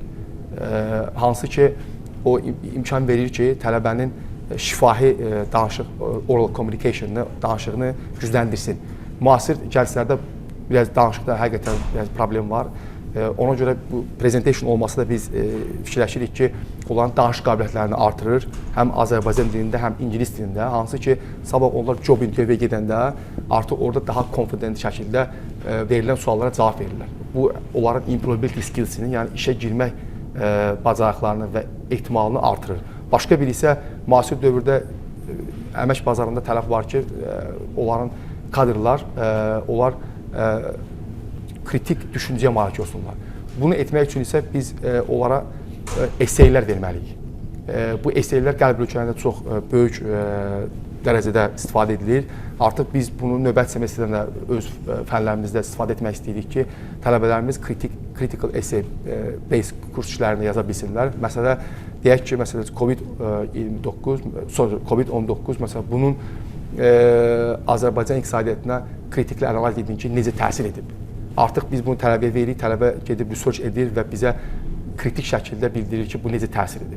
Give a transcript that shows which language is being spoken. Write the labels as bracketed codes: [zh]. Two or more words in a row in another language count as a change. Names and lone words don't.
[az] Hansı ki, o imkan verir ki, tələbənin şifahi danışıq, [en] oral communication-ını, [az] danışığını gücləndirsin. Müasir cəlsələrdə biraz danışıqda həqiqətən biraz problem var. Ona görə bu presentation olması da biz fikirləşirik ki, onların danışıq qabiliyyətlərini artırır. Həm Azərbaycan dilində, həm ingilis dilində. Hansı ki, sabah onlar [en] job interview [az] gedəndə artıq orada daha confident şəkildə verilən suallara cavab verirlər. Bu, onların [en] employability skills-ini, [az] yəni işə girmək bacarıqlarını və ehtimalını artırır. Başqa biri isə müasir dövrdə əmək bazarında tələb var ki, onların kadrlar, onlar kritik düşüncəyə malik olsunlar. Bunu etmək üçün isə biz onlara eseylər verməliyik. Bu eseylər qəlb ölçülərində çox böyük dərəcədə istifadə edilir. Artıq biz bunu növbəti semestrdə öz fənlərimizdə istifadə etmək istəyirik ki, tələbələrimiz [en] critical essay based [az] kurs işlərini yaza bilsinlər. Məsələn, deyək ki, məsələn COVID-19 məsələn bunun Azərbaycan iqtisadiyyatına kritikli analiz edin ki, necə təsir edib. Artıq biz bunu tələbəyə veririk, tələbə gedib research edir və bizə kritik şəkildə bildirir ki, bu necə təsir edib.